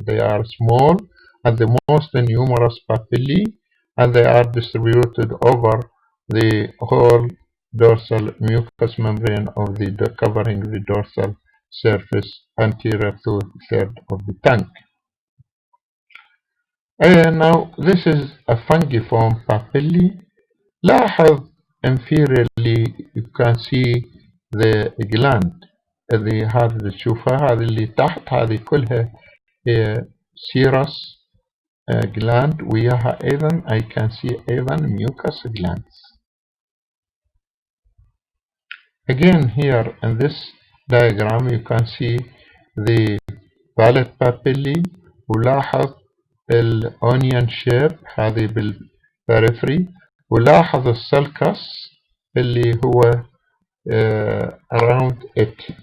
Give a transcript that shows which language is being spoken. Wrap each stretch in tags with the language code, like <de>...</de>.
<en>They are small and the most numerous papillae, and they are distributed over the whole dorsal mucous membrane of the covering the dorsal surface anterior to third of the tongue. Now this is a fungiform papillae.</en> <ar>لاحظ</ar> <en>inferiorly you can see the gland.</en> <ar>هذه اللي تشوفها هذه اللي تحت هذه كلها</ar> <en>serous gland،</en> <ar>وياها أيضا</ar> <en>I can see</en> <ar>أيضا</ar> <en>mucous glands. Again here in this diagram you can see the valid papillae،</en> <ar>ولاحظ الonion shape هذه بالperiphery، ولاحظ السلكس اللي هو</ar> <en>around it.</en>